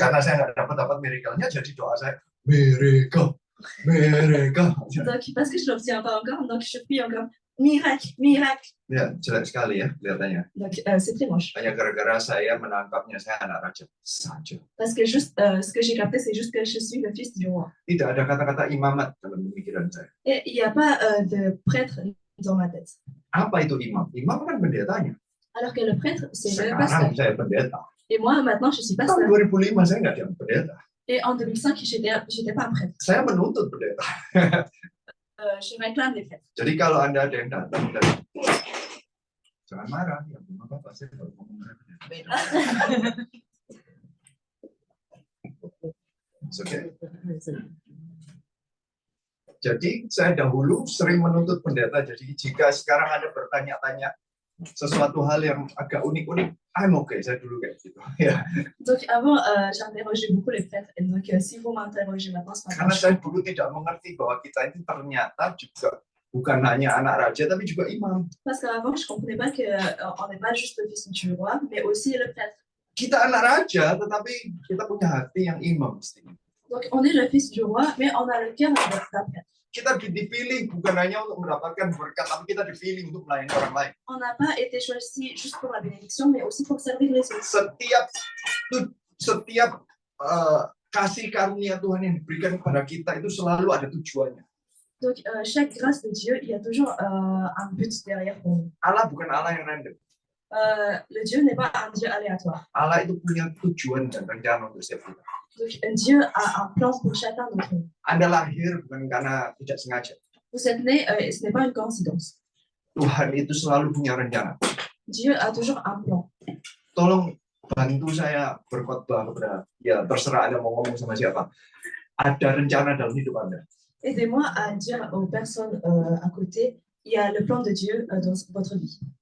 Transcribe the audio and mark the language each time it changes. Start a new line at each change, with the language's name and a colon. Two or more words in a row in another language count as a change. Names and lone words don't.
Indonesian: Karena saya nggak dapat miracle-nya, jadi doa saya mereka.
French: Donc, parce que je n'obtiens pas encore, donc je prie encore miracle.
Indonesian: Ya, jelek sekali ya kelihatannya.
French: Donc, c'est très moche.
Indonesian: Hanya gara-gara saya menangkapnya saya anak raja saja.
French: Parce que juste, ce que j'ai capté, c'est juste que je suis le fils du roi.
Indonesian: Tidak ada kata-kata imamat dalam pemikiran saya.
French: Et il n'y a pas de prêtre dans ma tête.
Indonesian: Apa itu imam? Imam kan pendetanya.
French: Alors que le prêtre, c'est le
Indonesian: Sekarang
French: pasteur.
Indonesian: saya pendeta.
French: Et moi, maintenant, je suis
Indonesian: Tahun
French: pasteur.
Indonesian: 2005 saya nggak jadi pendeta.
French: Et en 2005, j'étais pas un prêtre.
Indonesian: Saya menuntut pendeta.
French: Je réclame les prêtres.
Indonesian: Jadi kalau Anda ada yang datang dan jangan marah, ya belum apa-apa saya baru ngomong. Oke. Jadi saya dahulu sering menuntut pendeta. Jadi jika sekarang ada bertanya-tanya sesuatu hal yang agak unik-unik,
English: I'm okay.
Indonesian: Saya dulu kayak gitu. Ya.
French: Donc avant, j'interrogeais beaucoup les prêtres. Et donc, si vous m'interrogez maintenant, c'est pas
Indonesian: Karena
French: grave.
Indonesian: saya dulu tidak mengerti bahwa kita ini ternyata juga bukan hanya anak raja, tapi juga imam.
French: Parce qu'avant, je comprenais pas qu'on n'est pas juste le fils du roi, mais aussi le prêtre.
Indonesian: Kita anak raja, tetapi kita punya hati yang imam.
French: Donc, on est le fils du roi, mais on a le cœur d'un prêtre.
Indonesian: Kita dipilih bukan hanya untuk mendapatkan berkat, tapi kita dipilih untuk melayani orang lain.
French: On n'a pas été choisi juste pour la bénédiction, mais aussi pour servir les autres.
Indonesian: Setiap kasih karunia Tuhan yang diberikan kepada kita itu selalu ada tujuannya.
French: Donc, chaque grâce de Dieu, il y a toujours un but derrière pour nous.
Indonesian: Allah bukan Allah yang random.
French: Le Dieu n'est pas un Dieu aléatoire.
Indonesian: Allah itu punya tujuan dan rencana untuk setiap kita.
French: Donc, Dieu a un plan pour chacun d'entre nous.
Indonesian: Anda lahir bukan karena tidak sengaja.
French: Vous êtes né, et ce n'est pas une coïncidence.
Indonesian: Tuhan itu selalu punya rencana.
French: Dieu a toujours un plan.
Indonesian: Tolong bantu saya berkhotbah kepada, ya terserah Anda mau ngomong sama siapa. Ada rencana dalam hidup Anda.
French: Aidez-moi à dire aux personnes à côté, il y a le plan de Dieu dans votre vie.